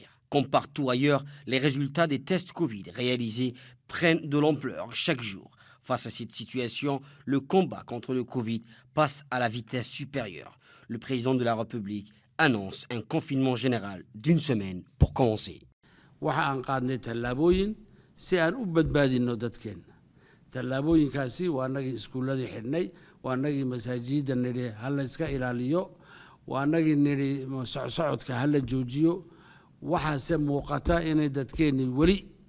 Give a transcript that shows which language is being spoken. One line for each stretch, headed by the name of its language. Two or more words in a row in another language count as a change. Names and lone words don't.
French: Comme partout ailleurs, les résultats des tests Covid réalisés prennent de l'ampleur chaque jour. Face à cette situation, le combat contre le Covid passe à la vitesse supérieure. Le président de la République annonce un confinement général d'1 semaine pour commencer.
Somali: waxaan qaadnay tallaabooyin si aan u badbaadino dadkeena tallaabooyinkaasi waa anagii iskuuladii xidhnay waa anagii masaajida nidhi hala iska ilaaliyo waa anagii nidhi socodka hala joojiyo waxaase muuqata inay dadkeennii weli